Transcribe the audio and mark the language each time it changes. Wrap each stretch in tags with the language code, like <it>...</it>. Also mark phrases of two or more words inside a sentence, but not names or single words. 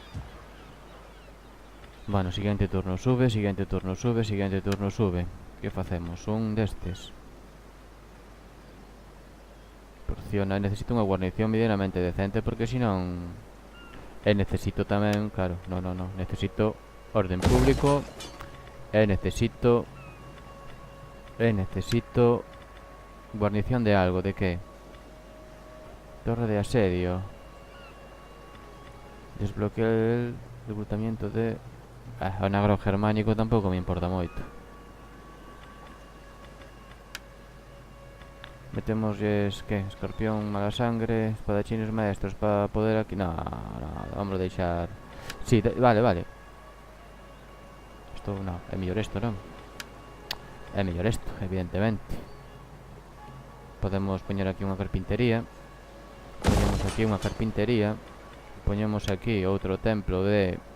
<es>Bueno, siguiente turno sube, siguiente turno sube, siguiente turno sube.</es> <gl>Que facemos? Un destes. Porciona, necesito unha guarnición medianamente decente porque senón... necesito tamén, claro,</gl> <es>no, necesito orden público. Necesito guarnición de algo, ¿de qué? Torre de asedio. Desbloquea el reclutamiento de...</es> <gl>un agro germánico tampouco me importa moito. Metemosles, que?</gl> <es>Escorpión, mala sangre, espadachines maestros para poder aquí... No, vamos a deixar... Sí, vale.</es> <gl>Isto non, é mellor isto, non? É mellor isto, evidentemente. Podemos poñer aquí unha carpintería. Poñemos aquí unha carpintería. Poñemos aquí outro templo de...</gl>